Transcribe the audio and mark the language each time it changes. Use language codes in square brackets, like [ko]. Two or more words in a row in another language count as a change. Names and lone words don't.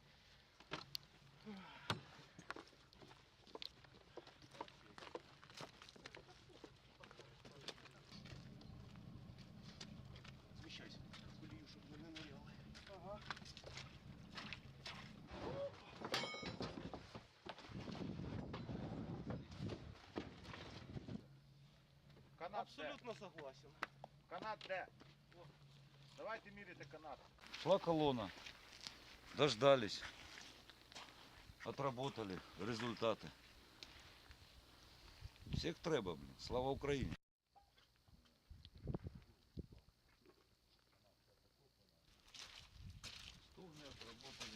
[uk] Зміщайся в колію, щоб вони не ныряли. Ага. Канат [ru] Абсолютно согласен. [uk] Канат де? Давайте міряти канат. [ru] Шла колонна. Дождались. Отработали. [uk] Результати. Всіх треба, блін. Слава Україні. [ru] Стовни отработали.